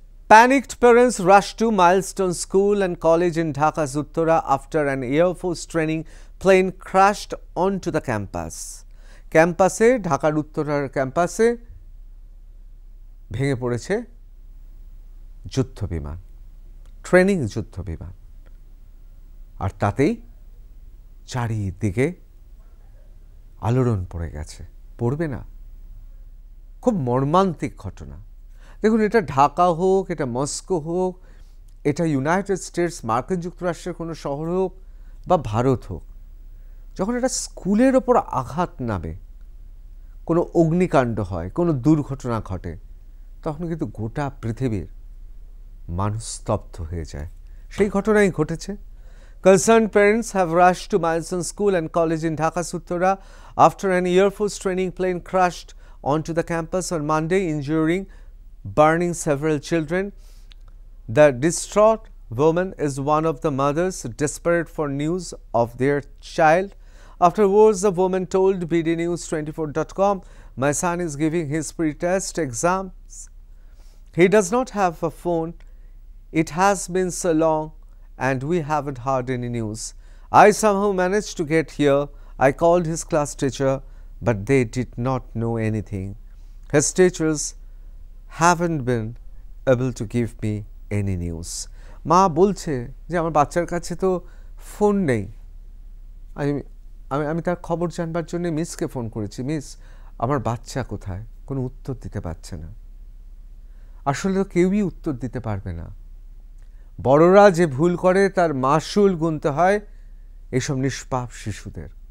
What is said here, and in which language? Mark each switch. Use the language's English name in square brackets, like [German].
[English] Panicked parents rushed to Milestone School and College in Dhaka's Uttara after an Air Force training plane crashed onto the campus. [Bangla] ক্যাম্পাসে, ঢাকার উত্তরার ক্যাম্পাসে ভেঙে পড়েছে যুদ্ধ বিমান, ট্রেনিং যুদ্ধ বিমান। আর তাতেই চারিদিকে আলোড়ন পড়ে গেছে। পড়বে না? খুব মর্মান্তিক ঘটনা। দেখুন, এটা ঢাকা হোক, এটা মস্কো হোক, এটা ইউনাইটেড স্টেটস মার্কিন যুক্তরাষ্ট্রের কোনো শহর হোক বা ভারত হোক, যখন এটা স্কুলের ওপর আঘাত নামে, কোনো অগ্নিকাণ্ড হয়, কোনো দুর্ঘটনা ঘটে, তখন কিন্তু গোটা পৃথিবীর মানুষ স্তব্ধ হয়ে যায়। সেই ঘটনাই ঘটেছে। [English] Concerned parents have rushed to Milestone School and College in Dhaka's Uttara after an Air Force training plane crashed onto the campus on Monday, burning several children. The distraught woman is one of the mothers desperate for news of their child. Afterwards, the woman told bdnews24.com, "My son is giving his pre-test exams. He does not have a phone. It has been so long and we haven't heard any news. I somehow managed to get here. I called his class teacher, but they did not know anything. His teachers haven't been able to give me any news." [Bangla] মা বলছে যে আমার বাচ্চার কাছে তো phone নেই। আমি তার খবর জানবার জন্য মিসকে ফোন করেছি। মিস, আমার বাচ্চা কোথায়? কোনো উত্তর দিতে পারছে না। আসলে তো কেউই উত্তর দিতে পারবে না। বড়রা যে ভুল করে তার মাসুল গুনতে হয় এসব নিষ্পাপ শিশুদের।